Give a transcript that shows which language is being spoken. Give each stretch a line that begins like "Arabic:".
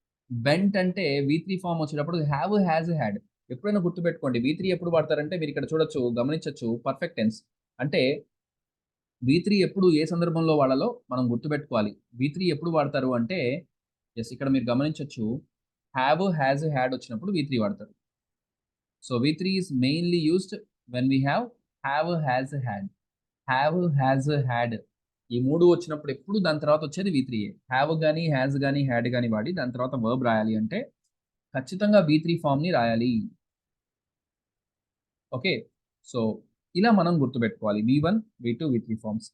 Telugu: Bent అంటే V3 form వచ్చేటప్పుడు have, has, had. ఎప్పుడైనా గుర్తుపెట్టుకోండి, V3 ఎప్పుడు వాడతారంటే మీరు ఇక్కడ చూడొచ్చు, గమనించవచ్చు, పర్ఫెక్ట్ టెన్స్. అంటే V3 ఎప్పుడు ఏ సందర్భంలో వాడాలో మనం గుర్తుపెట్టుకోవాలి. V3 ఎప్పుడు వాడతారు అంటే, ఎస్ ఇక్కడ మీరు గమనించవచ్చు, హ్యావ్, హ్యాజ్, హ్యాడ్ వచ్చినప్పుడు V3 వాడతారు.
English: So V3 is mainly used when we have, has, had.
Telugu: Have, has, had ఈ 3 వచ్చినప్పుడు ఎప్పుడు దాని తర్వాత వచ్చేది V3. హ్యావ్ కానీ, హ్యాజ్ కానీ, హ్యాడ్ కానీ వాడి దాని తర్వాత వర్బ్ రాయాలి అంటే ఖచ్చితంగా V3 ఫామ్ని రాయాలి. ఓకే, సో ఇలా మనం గుర్తుపెట్టుకోవాలి V1, V2, V3 ఫార్మ్స్.